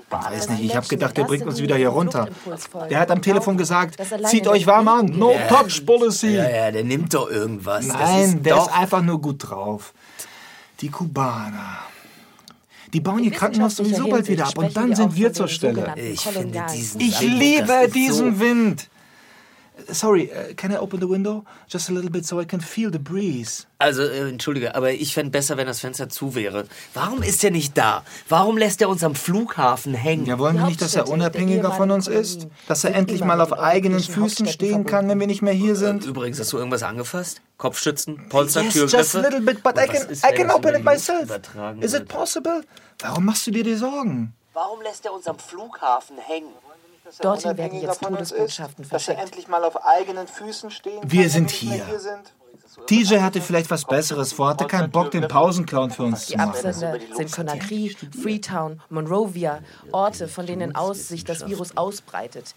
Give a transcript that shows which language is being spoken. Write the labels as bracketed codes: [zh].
[de] Weiß nicht, ich hab gedacht, der bringt uns wieder hier runter. Der hat am Telefon gesagt, zieht euch warm an. [en] No touch policy. [de] Ja, der nimmt doch irgendwas. Nein, der ist einfach nur gut drauf. Die Kubaner. Die bauen ihr Krankenhaus sowieso bald wieder ab und dann sind wir zur Stelle. Ich finde diesen Wind. Ich liebe diesen Wind. [en] Sorry, can I open the window? Just a little bit, so I can feel the breeze. [de] Also, entschuldige, aber ich fände besser, wenn das Fenster zu wäre. Warum ist er nicht da? Warum lässt er uns am Flughafen hängen? Ja, wollen wir nicht, dass er unabhängiger von uns ist? Dass er endlich mal auf eigenen Füßen stehen kann, wenn wir nicht mehr hier sind? Übrigens, hast du irgendwas angefasst? Kopfstützen, Polster, Türgriffe? [en] Yes, just a little bit, but I can open it myself. Is it possible? [de] Warum machst du dir die Sorgen? Warum lässt er uns am Flughafen hängen? Dorthin werden jetzt Todesbotschaften verschickt. Dass er endlich mal auf eigenen Füßen stehen kann, wir sind hier. TJ hatte vielleicht was Besseres vor, hatte keinen Bock, den Pausenclown für uns zu machen. Die Absender sind Conakry, Freetown, Monrovia, Orte, von denen aus sich das Virus ausbreitet.